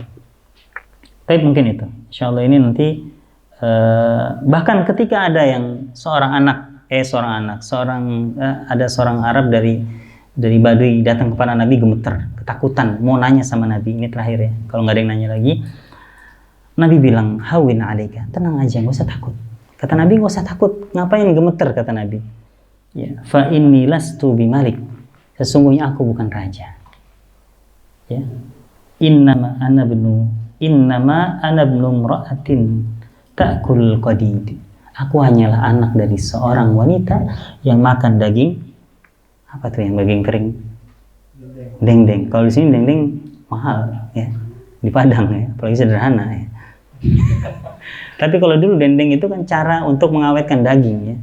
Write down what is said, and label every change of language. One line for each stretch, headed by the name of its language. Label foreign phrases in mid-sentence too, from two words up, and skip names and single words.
Indonesian: Tapi mungkin itu, insya Allah ini nanti bahkan ketika ada yang ada seorang Arab dari Baduy datang kepada Nabi gemeter, ketakutan, mau nanya sama Nabi, ini terakhir ya, kalau nggak ada yang nanya lagi. Nabi bilang,
Arabic: هون عليك,
Indonesian: tenang aja, nggak usah takut. Kata Nabi, nggak usah takut, ngapain gemeter, kata Nabi. Ya,
Arabic: فإني لست بملك,
Indonesian: sesungguhnya aku bukan raja.
Arabic: Ya, إنما أنا ابن امرأة تأكل القديد.
Indonesian: Aku hanyalah anak dari seorang wanita yang makan daging, apa tuh yang daging kering? Dendeng. Kalau di sini dendeng mahal ya, di Padang ya, apalagi sederhana ya. Tapi kalau dulu dendeng itu kan cara untuk mengawetkan daging ya.